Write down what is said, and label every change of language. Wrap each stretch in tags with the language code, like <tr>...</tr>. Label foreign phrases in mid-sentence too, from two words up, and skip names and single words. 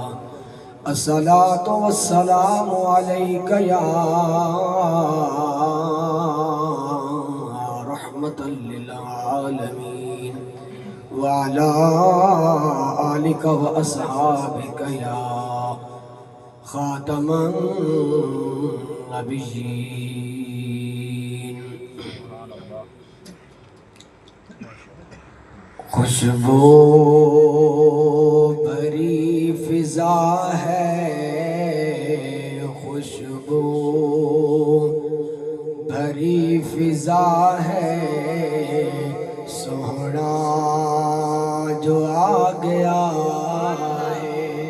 <ar>الصلاة والسلام عليك يا رحمة للعالمين وعلى آلك وأصحابك يا خاتم النبيين.</ar> <ur>خوشبو بھری فضا ہے، خوشبو بھری فضا ہے، سوہنا جو آ گیا ہے.</ur>